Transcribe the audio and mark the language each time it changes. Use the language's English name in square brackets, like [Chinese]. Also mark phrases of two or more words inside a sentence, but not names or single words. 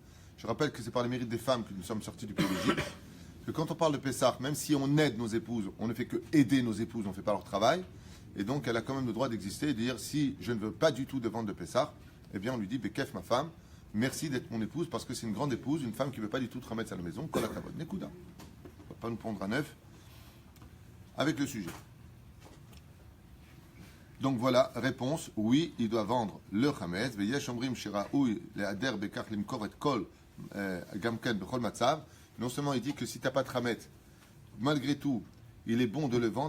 [French] Je rappelle que c'est par les mérites des femmes que nous sommes sortis du pays d'Égypte. Que quand on parle de Pessah, même si on aide nos épouses, on ne fait que aider nos épouses, on ne fait pas leur travail. Et donc elle a quand même le droit d'exister et de dire si je ne veux pas du tout de vente de Pessah, eh bien on lui dit Bekef ma femme, merci d'être mon épouse parce que c'est une grande épouse, une femme qui ne veut pas du tout te remettre à la maison. [Hebrew] כל הכבוד. נקודה. [French] On ne va pas nous prendre à neuf avec le sujet. Donc voilà, réponse, oui, il doit vendre le Hametz. Non seulement il dit que si tu n'as pas de Hametz, malgré tout, il est bon de le vendre.